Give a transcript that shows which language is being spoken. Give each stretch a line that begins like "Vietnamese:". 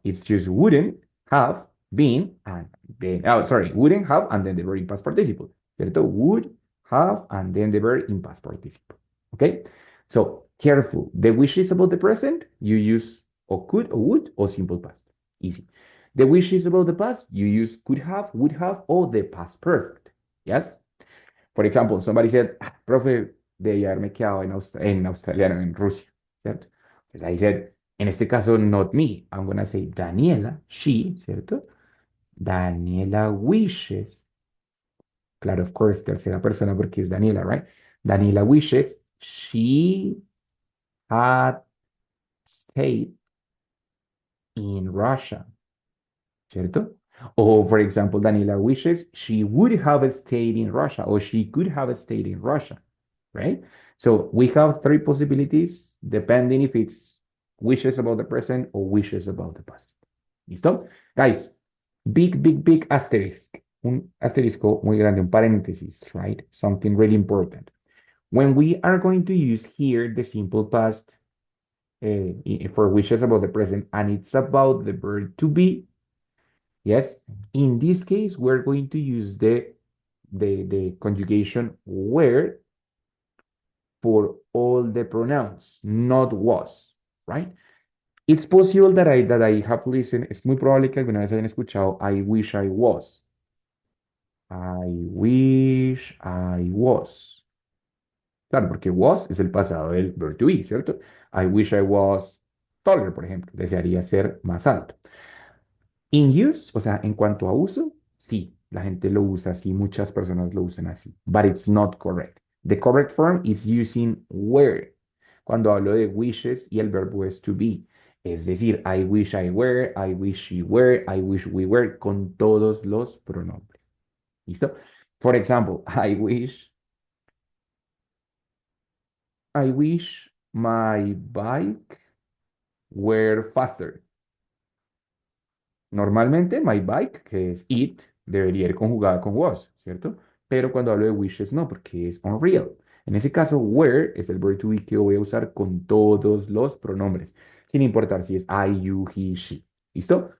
English: It's just wouldn't have been and then wouldn't have and then the verb in past participle.
Spanish: ¿Cierto?
English: Would have and then the verb in past participle. Okay? So careful. The wish is about the present. You use or could or would or simple past. Easy. The wish is about the past. You use could have, would have, or the past perfect. Yes? For example, somebody said,
Spanish: profe, debí haberme quedado en australiano, en Rusia, ¿cierto? Pues
English: I said,
Spanish: en este caso,
English: not me. I'm gonna say Daniela, she,
Spanish: ¿cierto? Daniela wishes. Claro,
English: of course,
Spanish: tercera persona porque es Daniela,
English: right? Daniela wishes she had stayed in Russia,
Spanish: ¿cierto?
English: Or, for example, Daniela wishes she would have stayed in Russia or she could have stayed in Russia, right? So we have three possibilities depending if it's wishes about the present or wishes about the past.
Spanish: ¿Listo?
English: Guys, big, big, big asterisk.
Spanish: Un asterisco muy grande, un paréntesis, right?
English: Something really important. When we are going to use here the simple past, for wishes about the present, and it's about the verb to be. Yes. In this case, we're going to use the conjugation were for all the pronouns, not was, right? It's possible that I have listened,
Spanish: es muy probable que alguna vez hayan escuchado
English: I wish I was. I wish I was.
Spanish: Claro, porque was es el pasado del verb to be, ¿cierto?
English: I wish I was taller,
Spanish: por ejemplo. Desearía ser más alto. In use, o sea, en cuanto a uso, sí, la gente lo usa así, muchas personas lo usan así,
English: but it's not correct. The correct form is using were.
Spanish: Cuando hablo de wishes y el verbo es to be. Es decir,
English: I wish I were, I wish she were, I wish we were,
Spanish: con todos los pronombres. ¿Listo?
English: For example, I wish my bike were faster.
Spanish: Normalmente, my bike, que es it, debería ir conjugada con was, ¿cierto? Pero cuando hablo de wishes, no, porque es unreal. En ese caso, were es el verb to be que voy a usar con todos los pronombres, sin importar si es I, you, he, she. ¿Listo?